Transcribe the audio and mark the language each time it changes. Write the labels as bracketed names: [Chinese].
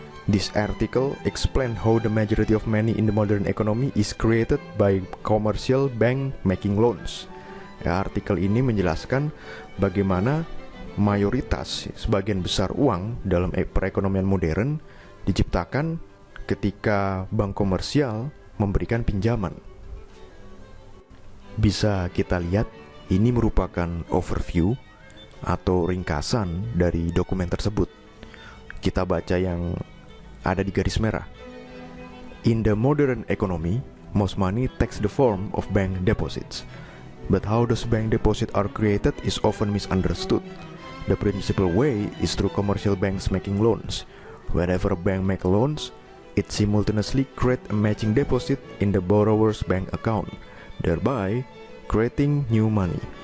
[English] This article explain how the majority of money in the modern economy is created by commercial bank making loans. [Indonesian] Ya, artikel ini menjelaskan bagaimana mayoritas, sebagian besar uang dalam perekonomian modern diciptakan ketika bank komersial memberikan pinjaman. Bisa kita lihat, ini merupakan overview atau ringkasan dari dokumen tersebut. Kita baca yang ada di garis merah. [English] In the modern economy, most money takes the form of bank deposits. But how those bank deposits are created is often misunderstood. The principal way is through commercial banks making loans. Whenever a bank makes loans, it simultaneously creates a matching deposit in the borrower's bank account, thereby creating new money.